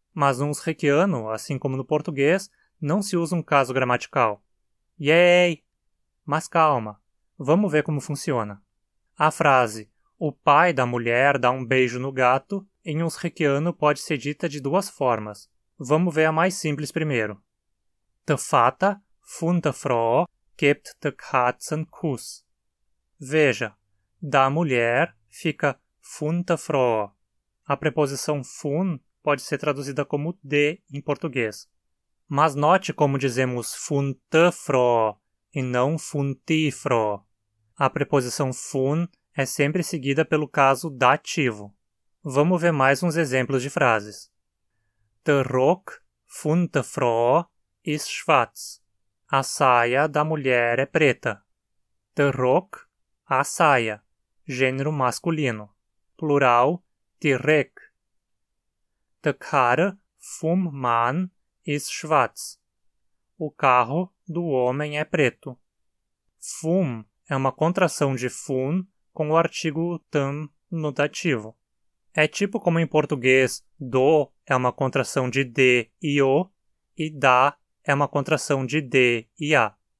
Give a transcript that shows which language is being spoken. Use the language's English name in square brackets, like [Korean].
[Portuguese] Mas no unsrekiano, assim como no português, não se usa um caso gramatical. Yay! Mas calma, vamos ver como funciona. A frase o pai da mulher dá um beijo no gato em unsrekiano pode ser dita de duas formas. Vamos ver a mais simples primeiro. [Unserdeutsch] Der Vater von der Frau gibt der Katze einen Kuss. [Portuguese] Veja, da mulher fica [Unserdeutsch] von der Frau. [Portuguese] A preposição von pode ser traduzida como de em português. Mas note como dizemos [Unserdeutsch] von der Frau [Portuguese] e não [Unserdeutsch] von die Frau. [Portuguese] A preposição von é sempre seguida pelo caso dativo. Vamos ver mais uns exemplos de frases. [Unserdeutsch] Der Rock von der Frau ist schwarz. [Portuguese] A saia da mulher é preta. [Unserdeutsch] Der Rock, [Portuguese] a saia, gênero masculino. [Unserdeutsch] Plural, die Reck. Der Karre vom Mann ist schwarz. [Portuguese] O carro do homem é preto. Vom é uma contração de fun com o artigo tam no dativo. É tipo como em português, do é uma contração de de e o, e da é uma contração de de e a.